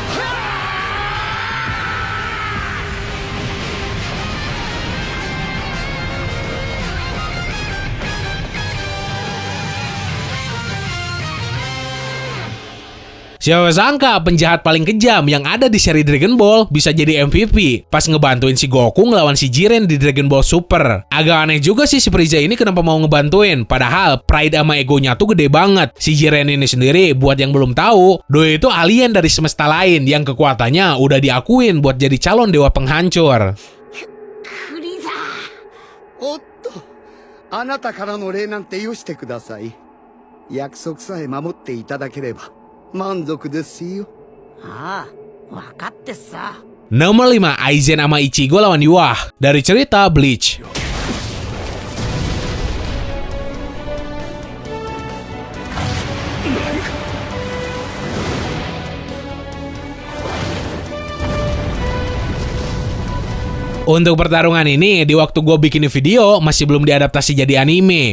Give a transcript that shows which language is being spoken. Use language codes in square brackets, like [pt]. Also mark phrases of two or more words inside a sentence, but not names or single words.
[id] Siapa sangka penjahat paling kejam yang ada di seri Dragon Ball bisa jadi MVP pas ngebantuin si Goku ngelawan si Jiren di Dragon Ball Super. Agak aneh juga sih si Frieza ini kenapa mau ngebantuin, padahal pride sama egonya tuh gede banget. Si Jiren ini sendiri, buat yang belum tahu, Doi itu alien dari semesta lain yang kekuatannya udah diakuin buat jadi calon dewa penghancur. [ja] フリーザー。おっと、あなたからの礼なんてよしてください。約束さえ守っていただければ満足ですよ。ああ、わかってさ。 [id] Nomor 5, Aizen sama Ichigo lawan Yuah dari cerita Bleach. Untuk pertarungan ini, di waktu gue bikin video, masih belum diadaptasi jadi anime.